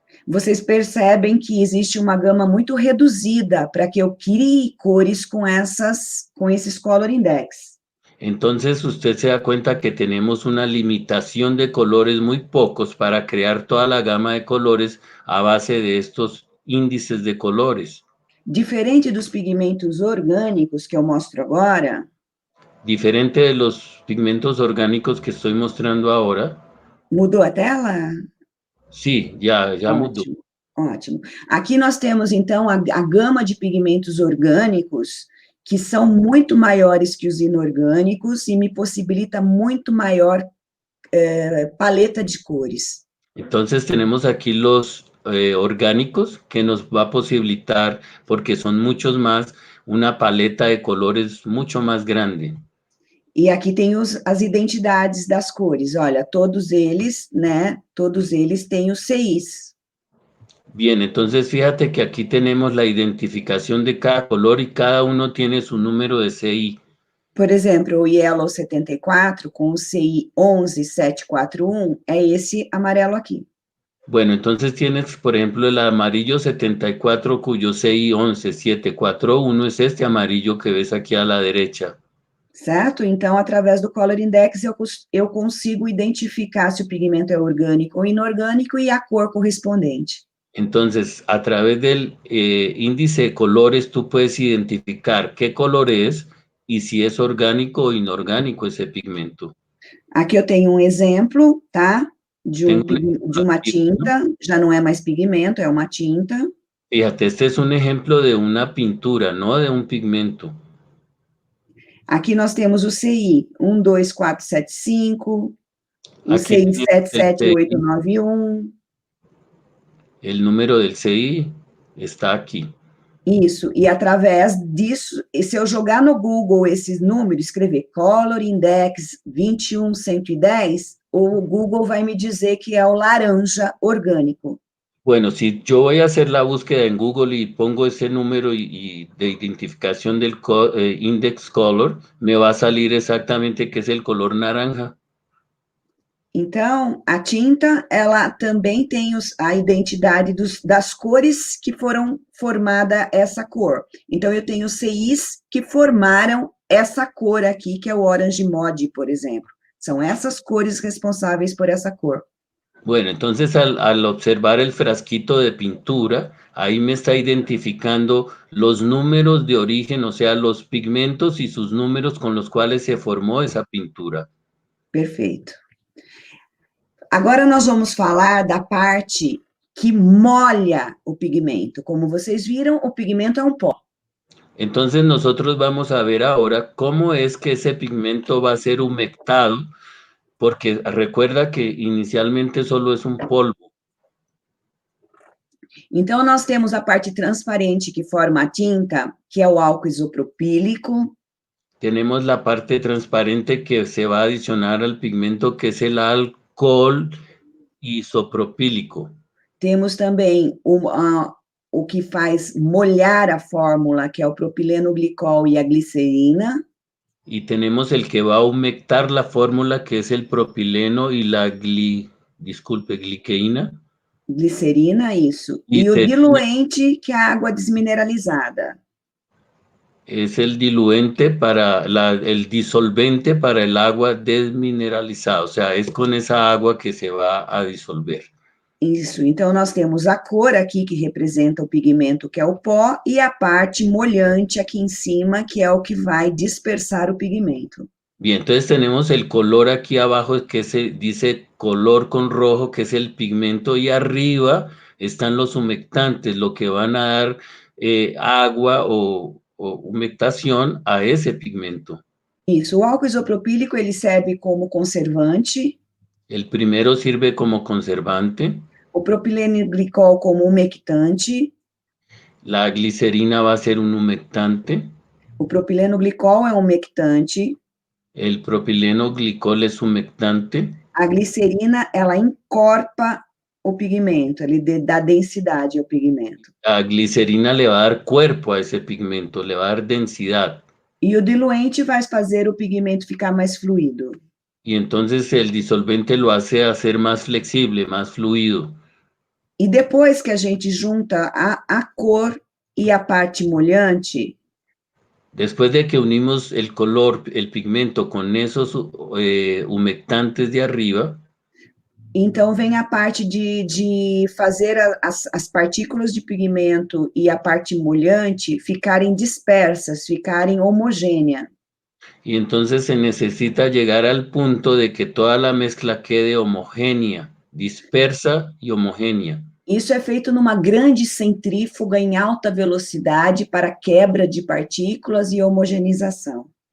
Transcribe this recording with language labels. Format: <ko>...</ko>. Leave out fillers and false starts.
<pt>Vocês percebem que existe uma gama muito reduzida para que eu crie cores com esses color index.</pt> <es>Entonces, usted se da cuenta que tenemos una limitación de colores muy pocos para crear toda la gama de colores a base de estos índices de colores.</es> <pt>Diferente dos pigmentos orgânicos que eu mostro agora.</pt> <es>Diferente de los pigmentos orgánicos que estoy mostrando ahora.</es> <pt>Mudou a tela?</pt> <es>Sí, ya</es> <pt>mudou. Ótimo. Aqui nós temos, então, a gama de pigmentos orgânicos, que são muito maiores que os inorgânicos e me possibilita muito maior paleta de cores.</pt> <es>Entonces, tenemos aquí los orgánicos, que nos va a posibilitar, porque son muchos más, una paleta de colores mucho más grande.</es> <pt>E aqui tem as identidades das cores. Olha, todos eles, né? Todos eles têm os CIs.</pt> <es>Bien, entonces fíjate que aquí tenemos la identificación de cada color y cada uno tiene su número de CI.</es> <pt>Por exemplo, o Yellow 74 com o CI 11741 é esse amarelo aqui.</pt> <es>Bueno, entonces tienes, por ejemplo, el amarillo 74 cuyo CI 11741 es este amarillo que ves aquí a la derecha.</es> <pt>Certo? Então, através do Color Index, eu consigo identificar se o pigmento é orgânico ou inorgânico e a cor correspondente.</pt> <es>Entonces, a través del índice de colores, tú puedes identificar qué color es y si es orgánico o inorgánico ese pigmento.</es> <pt>Aqui eu tenho um exemplo, tá? De uma tinta, já não é mais pigmento, é uma tinta.</pt> <es>Fíjate, este es un ejemplo de una pintura, no de un pigmento.</es> <pt>Aqui nós temos o CI 12475, o CI 77891.</pt> <es>El número del CI está aqui.</es> <pt>Isso, e através disso, se eu jogar no Google esses números, escrever Color Index 21110, o Google vai me dizer que é o laranja orgânico.</pt> <es>Bueno, si yo voy a hacer la búsqueda en Google y pongo ese número de identificación del index color, me va a salir exactamente que es el color naranja.</es> <pt>Então, a tinta, ela também tem a identidade das cores que foram formada essa cor. Então, eu tenho CIs que formaram essa cor aqui, que é o Orange Mod, por exemplo. São essas cores responsáveis por essa cor.</pt> <es>Bueno, entonces al observar el frasquito de pintura, ahí me está identificando los números de origen, o sea, los pigmentos y sus números con los cuales se formó esa pintura.</es> <pt>Perfeito. Agora nós vamos falar da parte que molha o pigmento. Como vocês viram, o pigmento é um pó.</pt> <es>Entonces nosotros vamos a ver ahora cómo es que ese pigmento va a ser humectado, porque recuerda que inicialmente solo es un polvo.</es> <pt>Então, nós temos a parte transparente que forma a tinta, que é o álcool isopropílico.</pt> <es>Tenemos la parte transparente que se va a adicionar al pigmento, que es el alcohol isopropílico.</es> <pt>Temos também o que faz molhar a fórmula, que é o propileno glicol e a glicerina.</pt> <es>Y tenemos el que va a humectar la fórmula, que es el propileno y la gliceína.</es> <pt>Glicerina, isso. E o</pt> <es>Glicerina.</es> <pt>diluente, que é a água desmineralizada.</pt> <es>Es el diluente para el disolvente para el agua desmineralizada, o sea, es con esa agua que se va a disolver.</es> <pt>Isso, então nós temos a cor aqui, que representa o pigmento, que é o pó, e a parte molhante aqui em cima, que é o que vai dispersar o pigmento.</pt> <es>Bien, entonces tenemos el color aquí abajo, que se dice color con rojo, que es el pigmento, y arriba están los humectantes, lo que van a dar agua o humectación a ese pigmento.</es> <pt>Isso, o álcool isopropílico, ele serve como conservante,</pt> <es>El primero sirve como conservante,</es> <pt>o propileno glicol como umectante.</pt> <es>la glicerina va a ser un humectante,</es> <pt>O propileno glicol é um umectante.</pt> <es>el propileno glicol es humectante,</es> <pt>A glicerina, ela encorpa o pigmento, ele dá densidade ao pigmento.</pt> <es>la glicerina le va a dar cuerpo a ese pigmento, le va a dar densidad.</es> <pt>E o diluente vai fazer o pigmento ficar mais fluido.</pt> <es>Y entonces el disolvente lo hace hacer más flexible, más fluido.</es> <pt>E depois que a gente junta a cor e a parte molhante,</pt> <es>Después de que unimos el color, el pigmento con esos humectantes de arriba,</es> <pt>então vem a parte de fazer as partículas de pigmento e a parte molhante ficarem dispersas, ficarem homogêneas.</pt> <es>y entonces se necesita llegar al punto de que toda la mezcla quede homogénea, dispersa y homogénea.</es> <pt>Isso é feito numa grande centrífuga em alta velocidade para quebra de partículas e homogeneização.</pt>